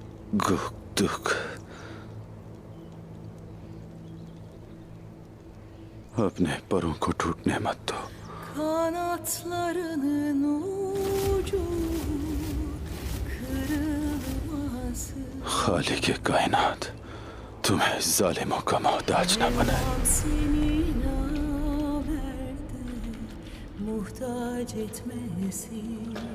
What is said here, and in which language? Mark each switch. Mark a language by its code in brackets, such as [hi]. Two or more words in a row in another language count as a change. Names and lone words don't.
[ur] गुक्तुक, अपने परों को टूटने मत दो। [tr] Kanatlarının ucu kırılmaz. [ur] खालिक कायनात तुम्हें जालिमों का मोहताज न बनाए। [tr] Seni naverdi muhtaç etmesin.